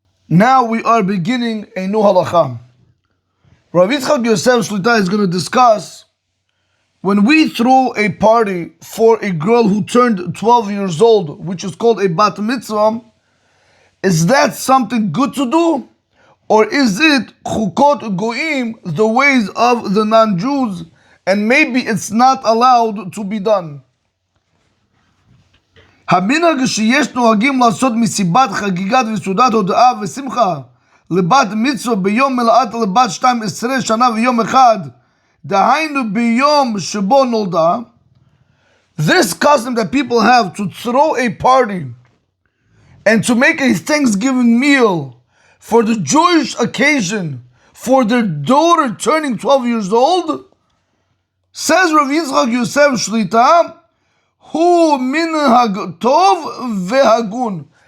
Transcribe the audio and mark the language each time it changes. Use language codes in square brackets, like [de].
[en] Now we are beginning a new halacha. Rav Yitzchak Yosef Shlita is going to discuss when we throw a party for a girl who turned 12 years old, which is called a bat mitzvah, is that something good to do? Or is it chukot goyim, the ways of the non-Jews, and maybe it's not allowed to be done? [he] המנהג שיש נוהגים לעשות מסיבת חגיגת וסעודת הודאה ושמחה לבת מצווה ביום מלאת לבת 12 שנה ויום אחד, דהיינו ביום שבו נולדה. [en] This custom that people have to throw a party and to make a Thanksgiving meal for the Jewish occasion for their daughter turning 12 years old, says Rav Yitzchak Yosef Shlita, [he] Hu minhag tov vehagun.